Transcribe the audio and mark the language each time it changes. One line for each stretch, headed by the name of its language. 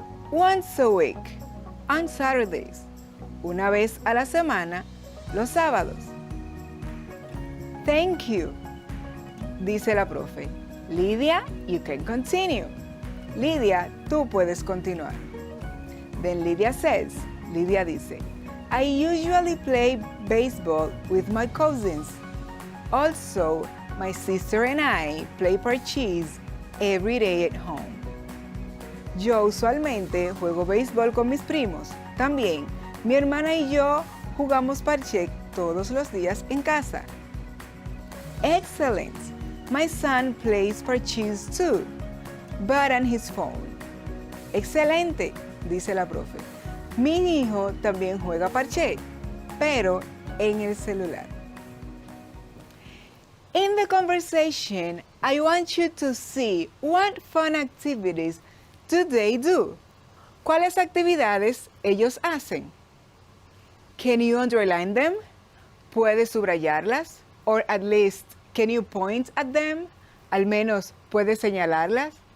English: Once a week, on Saturdays.
Spanish: Una vez a la semana, los sábados.
English: Thank you,
Spanish: dice la profe.
English: Lidia, you can continue. Lidia,
Spanish: tú puedes continuar.
English: Then Lidia says, Lidia dice, I usually play baseball with my cousins. Also, my sister and I play parcheesi every day at home.
Spanish: Yo usualmente juego béisbol con mis primos. También, mi hermana y yo jugamos parché todos los días en casa.
English: Excellent! My son plays parcheesi too, but on his phone.
Spanish: Excelente, dice la profe. Mi hijo también juega parché, pero en el celular.
English: In the conversation, I want you to see what fun activities do they do.
Spanish: ¿Cuáles actividades ellos hacen?
English: Can you underline them?
Spanish: ¿Puedes subrayarlas?
English: Or at least, can you point at them?
Spanish: Al menos, ¿puedes señalarlas?